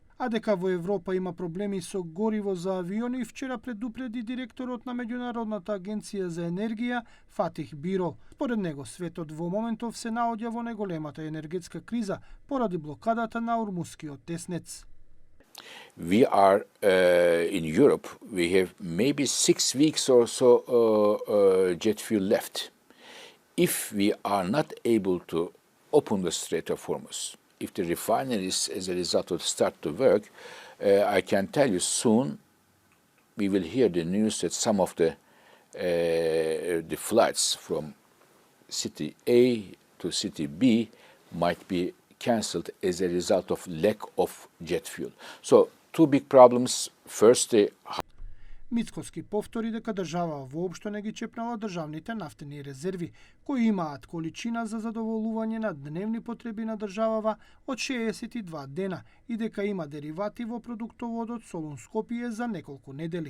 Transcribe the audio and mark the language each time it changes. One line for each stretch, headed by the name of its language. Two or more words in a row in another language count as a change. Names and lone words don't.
Macedonian: А дека во Европа има проблеми со гориво за авиони, вчера предупреди директорот на Меѓународната агенција за енергија Фатих Бирол. Според него, светот во моментов се наоѓа во најголемата енергетска криза поради блокадата на Ормускиот теснец.
English: We are in Europe, we have maybe 6 weeks or so jet fuel left. If we are not able to open the Strait of Hormuz, if the refineries as a result of start to work, I can tell you soon we will hear the news that some of the flights from city A to city B might be cancelled as a result of lack of jet fuel. So, two big problems. First,
Macedonian: Мицкоски повтори дека држава воопшто не ги чепнала државните нафтени резерви, кои имаат количина за задоволување на дневни потреби на државава од 62 дена и дека има деривати во продуктоводот Солун Скопје за неколку недели.